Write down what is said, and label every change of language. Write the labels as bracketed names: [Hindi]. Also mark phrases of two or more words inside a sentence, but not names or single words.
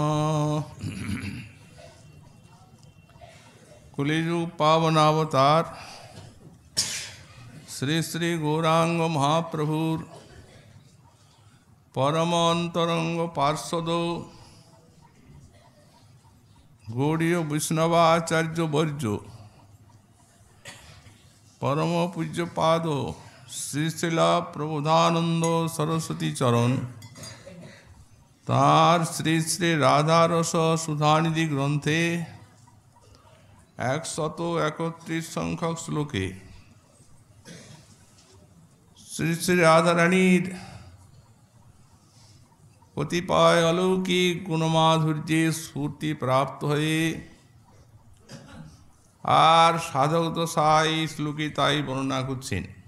[Bangla] কলিযুগ পাবনাবতার শ্রী শ্রী গৌরাঙ্গ মহাপ্রভুর পরম অন্তরঙ্গ পার্ষদ গৌড়ীয় বৈষ্ণবাচার্য বর্য পরম পূজ্য পাদ শ্রী শিলা প্রবোধানন্দ সরস্বতী চরণ তার শ্রী শ্রী রাধা রস সুধানিধি গ্রন্থে 131 সংখ্যক শ্লোকে শ্রী শ্রী রাধারানীর কতিপয় অলৌকিক গুণমাধুর্যের স্ফূর্তি প্রাপ্ত হয়ে আর সাধক দশায় শ্লোকে তাই বর্ণনা করছেন।